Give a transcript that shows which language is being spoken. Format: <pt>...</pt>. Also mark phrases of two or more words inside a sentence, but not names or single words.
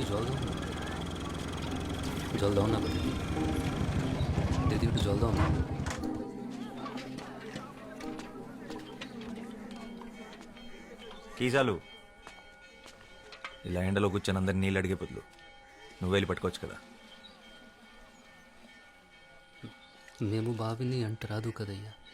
<bn>জল দাও না দিদি, দিদি একটু জল দাও না।</bn> <te>కీ చాలు. ఇలా ఎండలో కూర్చొని అందరిని నీళ్ళు అడిగే బదులు నువ్వు వెళ్ళి పట్టుకోవచ్చు కదా. మేము బావిని అంట రాదు కదయ్యా</te>